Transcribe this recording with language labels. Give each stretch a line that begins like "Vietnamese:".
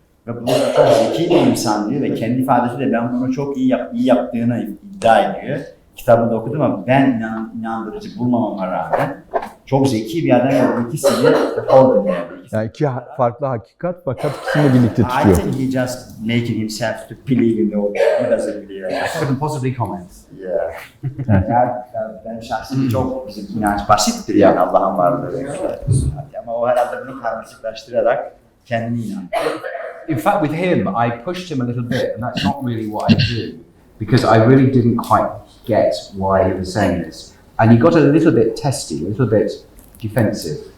Turkish: Ve bu da çok zeki bir insan diyor ve kendi ifadesiyle ben bunu çok iyi yaptığını iddia ediyor. Kitabını okudum ama ben inandırıcı bulmamama rağmen çok zeki bir adam ve ikisini hold ediyor. Yani iki farklı hakikat fakat ikisini birlikte tutuyor.
English: I think he just making himself to believe in the old. He doesn't believe. I couldn't possibly comment. Yeah.
Turkish: Ben şahsen çok bizim inanç basittir yani Allah'ın varlığı. Ama o herhalde bunu karmaşıklaştırarak kendini inanıyor.
English: In fact, with him, I pushed him a little bit, and that's not really what I do, because I really didn't quite get why he was saying this. And he got a little bit testy, a little bit defensive.